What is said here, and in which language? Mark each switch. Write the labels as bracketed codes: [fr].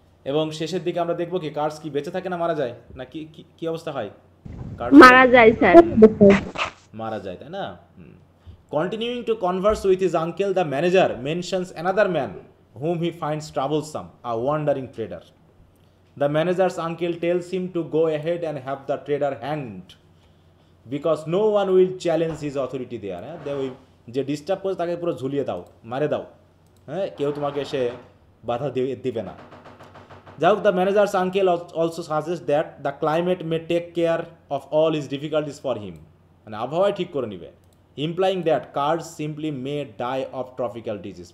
[bn] এবং শেষের দিকে আমরা দেখবো কি কার্স কি বেঁচে থাকে না মারা যায়, না কি অবস্থা হয়? মারা যায় স্যার, মারা যায়, তাই না? [en] Continuing to converse with his uncle, the manager mentions another man whom he finds troublesome, a wandering trader. The manager's uncle tells him to go ahead and have the trader hanged because no one will challenge his authority there. [bn] ওই যে disturb করছে তাকে পুরো ঝুলিয়ে দাও, মারে দাও, হ্যাঁ, কেউ তোমাকে এসে বাধা দিবে না। যাই হোক, [en] The manager's uncle also suggest that the climate may take care of all his difficulties for him. [bn] মানে আবহাওয়ায় ঠিক করে নিবে। [en] Implying that Kurtz simply may die of tropical disease.